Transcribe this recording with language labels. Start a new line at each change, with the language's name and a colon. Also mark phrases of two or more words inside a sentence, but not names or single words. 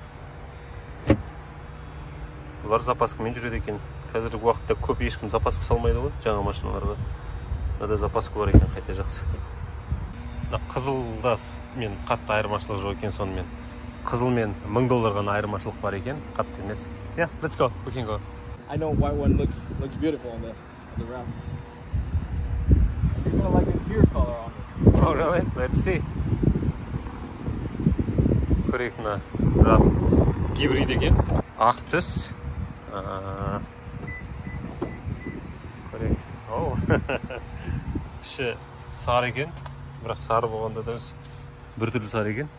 Kazakh: Бұлар запаскамен жүреді екен. Қазіргі уақытта көп ешкім запаска салмайды ғой, жаңа машиналарға. Мынада запаска бар екен, қайта жақсы. Қызылда мен қатты айырмашылық жоқ екен сонымен. Қызыл мен $1000 ғана айырмашылық бар екен, қатты емес.
English: Yeah, let's go. We can go. I know white one looks beautiful on the wrap. You're gonna like the interior color on it. Oh, really? Let's see.
Kazakh: Көрейік мына RAV гибрид екен. Ақ түс. Көрейік. Оу. Іші сары екен. Бірақ сары болғанда да өз біртүрлі сары екен.